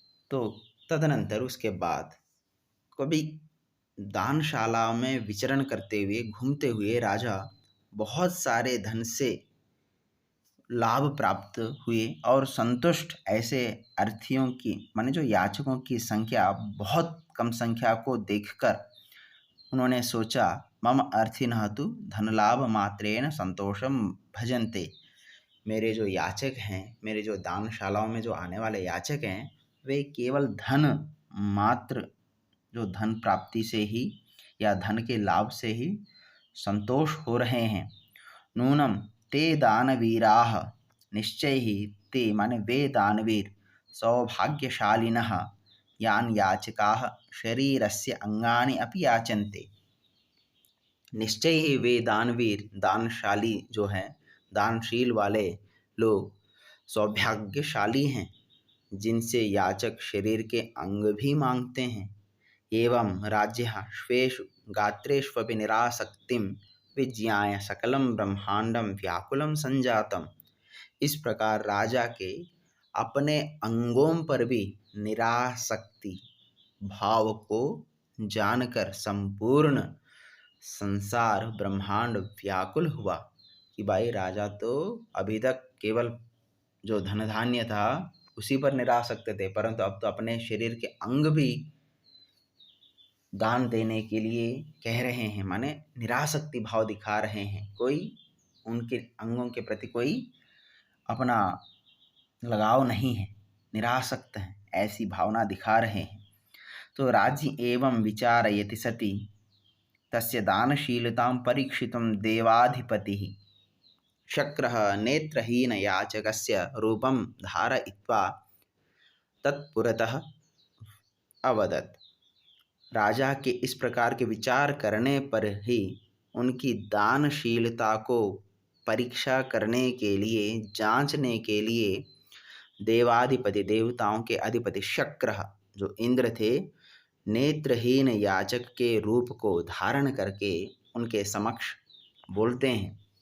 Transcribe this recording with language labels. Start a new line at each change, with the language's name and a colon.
Hindi: तो तदनंतर उसके बाद कभी दानशाला में विचरण करते हुए, घूमते हुए राजा बहुत सारे धन से लाभ प्राप्त हुए और संतुष्ट ऐसे अर्थियों की माने जो याचकों की संख्या बहुत कम संख्या को देखकर उन्होंने सोचा,
Sanskrit: मम अर्थिनः तु धनलाभ मात्रेण संतोषम भजन्ते।
Hindi: मेरे जो याचक हैं, मेरे जो दानशालाओं में जो आने वाले याचक हैं, वे केवल धन मात्र, जो धन प्राप्ति से ही या धन के लाभ से ही संतोष हो रहे हैं।
Sanskrit: नूनम ते दानवीराः
Hindi: निश्चय ही
Sanskrit: ते माने वे दानवीर सौभाग्यशालिनः यान याचकाः शरीरस्य अंगानि अपि याचन्ते।
Hindi: निश्चय ही वे दानवीर, दानशाली जो हैं, दानशील वाले लोग सौभाग्यशाली हैं, जिनसे याचक शरीर के अंग भी मांगते हैं।
Sanskrit: एवं राज्यः स्वेषु गात्रेष्वपि निरासक्तिं विज्ञाय सकलं ब्रह्मांडं व्याकुलं संजातम्।
Hindi: इस प्रकार राजा के अपने अंगों पर भी निरासक्ति भाव को जानकर संपूर्ण संसार ब्रह्मांड व्याकुल हुआ कि भाई राजा तो अभी तक केवल जो धन धान्य था उसी पर निरासक्त थे, परंतु अब तो अपने शरीर के अंग भी दान देने के लिए कह रहे हैं, माने निरासक्ति भाव दिखा रहे हैं। कोई उनके अंगों के प्रति कोई अपना लगाव नहीं है, निरासक्त हैं, ऐसी भावना दिखा रहे हैं।
Sanskrit: तो राज्य एवं विचारयति सति तस्य दानशीलतां परीक्षितुं देवाधिपतिः शक्रः नेत्रहीन याचकस्य रूपं धारयित्वा तत्पुरतः अवदत्।
Hindi: राजा के इस प्रकार के विचार करने पर ही उनकी दानशीलता को परीक्षा करने के लिए, जांचने के लिए देवाधिपति, देवताओं के अधिपति शक्र जो इंद्र थे, नेत्रहीन याचक के रूप को धारण करके उनके समक्ष बोलते हैं।